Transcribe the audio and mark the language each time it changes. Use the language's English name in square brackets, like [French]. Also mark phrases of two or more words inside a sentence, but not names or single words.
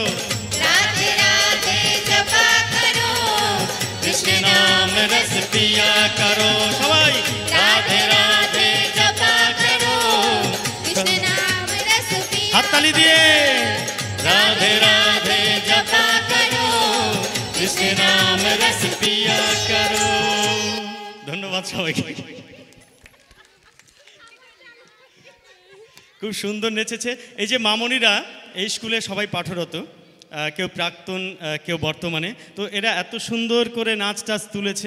[Hindi] राधे राधे जपा करो, कृष्ण नाम रस पिया करो सबाई। राधे राधे जपा करो, कृष्ण नाम रस पिया। हाथताली दिए राधे राधे जपा करो, कृष्ण नाम रस पिया करो। [Bangla] ধন্যবাদ সবাইকে। খুব সুন্দর নেচেছে। এই যে মামনিরা এই স্কুলে সবাই পাঠরত, কেউ প্রাক্তন কেউ বর্তমানে, তো এরা এত সুন্দর করে নাচ টাচ তুলেছে।